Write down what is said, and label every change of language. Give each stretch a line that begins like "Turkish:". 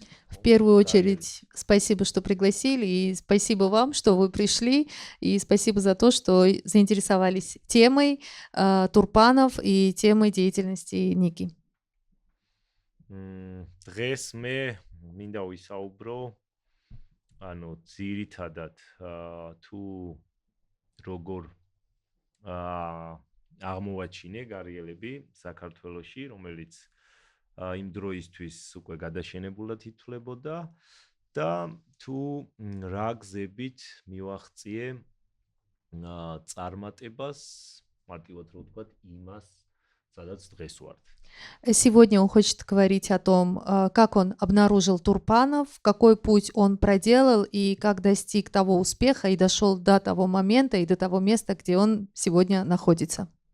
Russian: В первую очередь, спасибо, что пригласили, и спасибо вам, что вы пришли, и спасибо за то, что заинтересовались темой Турпанов и темой деятельности Ники.
Georgian: დღეს მე მინდა ვისაუბრო, ანუ ძირითადად თუ როგორ აღმოვაჩინე გარიელები საქართველოში, რომელიც იმ დროისთვის უკვე გადაშენებულად ითვლებოდა და თუ რა გზებით მივახციე წარმატებას, მარტივად რო ვთქვათ, იმას, სადაც დღეს ვართ.
Russian: Сегодня он хочет говорить о том, как он обнаружил Турпанов, какой путь он проделал и как достиг того успеха и дошел до того момента и до того места, где он сегодня находится.